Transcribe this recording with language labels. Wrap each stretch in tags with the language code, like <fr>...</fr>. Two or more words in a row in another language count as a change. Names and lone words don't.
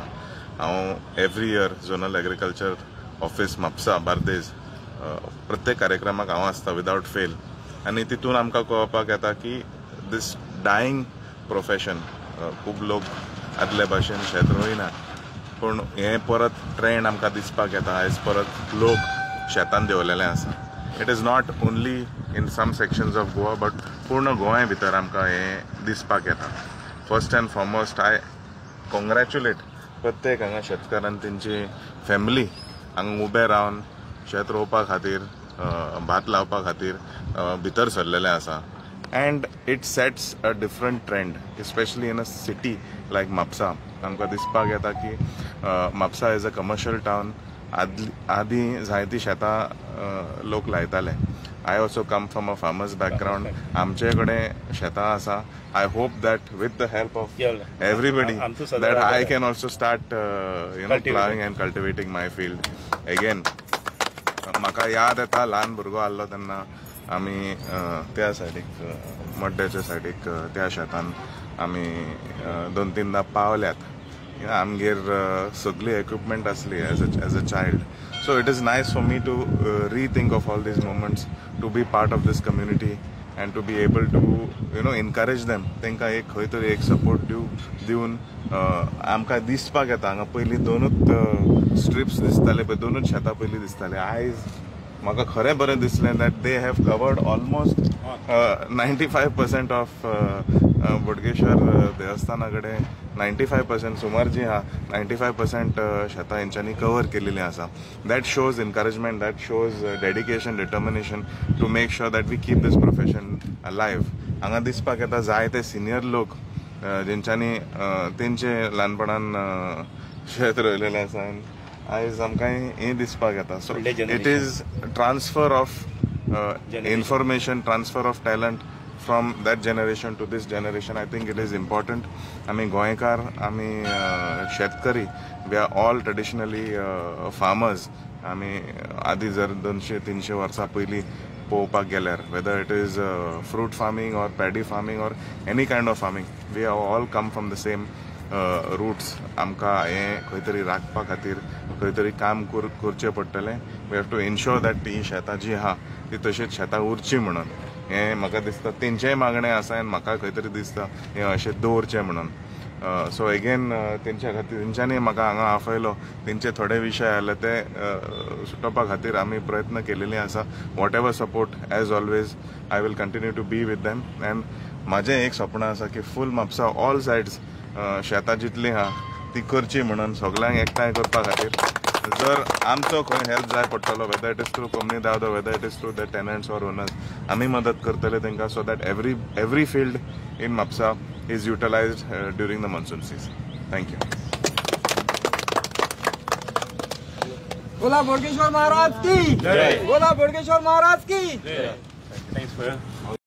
<kok>हांव</kok> <en>every year zonal agriculture office</en> <kok>म्हापसा बार्देस प्रत्येक कार्यक्रमाक हांव आसता</kok> <en>without fail.</en> <kok>आनी तितून आमकां कळपाक येता की</kok> <en>this dying profession</en> <kok>खूब लोक आदले भाशेन शेत रोयनात पूण हे परत ट्रेंड आमकां दिसपाक येता. आयज परत लोक शेतान देंवलेले आसा.</kok> <en>it is not only in some sections of Goa but</en> <kok>पूर्ण गोंया भितर आमकां हें दिसपाक येता.</kok> <en>first and foremost I congratulate</en> <kok>प्रत्येक हांगा शेतकारान तेंची फॅमिली हांगा उबे रावन शेत रोवपा खातीर भात लावपा खातीर भितर सरलेले आसा.</kok> <en>And it sets a different trend, especially in a city like Mapsa.</en> <kok>आमकां दिसपाक येता की म्हापसा</kok> <en>is a commercial town.</en> <kok>आदीं जायतीं शेतां लोक लायताले.</kok> <en>I also come from a farmer's background.</en> <kok>आमचे कडेन शेतां आसा.</kok> <en>I hope that with the help of everybody that I can also start ploughing and cultivating my field again.</en> <kok>म्हाका याद येता ल्हान भुरगो आहलो तेन्ना आमी त्या सायडीक मड्ड्याच्या सायडीक त्या शेतान आमी 2-3दां पावल्यात. आमगेर सगळी इक्विपमेंट आसली</kok> <en>as a child. so it is nice for me to rethink of all these moments, to be part of this community and to be able to encourage them.</en> <kok>तांकां एक खंय तरी एक सपोर्ट दिवन आमकां दिसपाक येता हांगा पयलीं 2 स्ट्रिप्स दिसताले पळय, 2 शेतां पयलीं दिसताले. आयज म्हाका खरें बरें दिसलें</kok> <en>that they have covered almost 95% of</en> <kok>बोडगेश्वर देवस्थाना कडेन 95% सुमार जी आहा 95% शेतां हेंच्यांनी कवर केलेलीं आसा.</kok> <en>that shows encouragement, that shows dedication, determination to make sure that we keep this profession alive.</en> <kok>हांगा दिसपाक येता जायते सिनियर लोक जेंच्यांनी तेंचे ल्हानपणान शेत रोयलेलें आसा. आयज आमकां हें दिसपाक येता.</kok> <en>so it is transfer of information, transfer of talent from that generation to this generation. I think it is important.</en> <kok>आमी गोंयकार, आमी शेतकरी,</kok> <en>we are all traditionally farmers.</en> <kok>आमी आदीं जर 200-300 वर्सां पयलीं पळोवपाक गेल्यार</kok> <en>whether it is fruit farming or paddy farming or any kind of farming, we are all come from the same roots.</en> <kok>आमकां हें खंय तरी राखपा खातीर खंय तरी काम करचें पडटलें.</kok> <en>we have to ensure that</en> <kok>ही शेतां जी आहा ती तशीच शेतां उरची म्हणून. हें म्हाका दिसता तेंचेय मागणें आसा आनी म्हाका खंय तरी दिसता हें अशें दवरचें म्हणून.</kok> <en>so again</en> <kok>तेंच्या खातीर तेंच्यांनी म्हाका हांगा आफयलो तेंचे थोडे विशय आसले ते सुटोवपा खातीर आमी प्रयत्न केलेली आसा.</kok> <en>whatever support as always I will continue to be with them.</en> <kok>एंड म्हाजें एक स्वप्न आसा की फूल म्हापसा</kok> <en>all sides</en> <kok>शेतां जितली आहा ती करची म्हणून सगळ्यांक एकठांय करपा खातीर जर आमचो खंय हेल्प जाय पडटलो</kok> <en>whether it is through company Davdo whether it is through the tenants or owners</en> <kok>आमी मदत करतले तेंकां</kok> <en>so that every field in Mapusa is utilized during the monsoon season. थँक्यू.</en> <kok>बोला बोडगेश्वर महाराज की. बोला बोडगेश्वर महाराज की.</kok> <en>thanks for</en>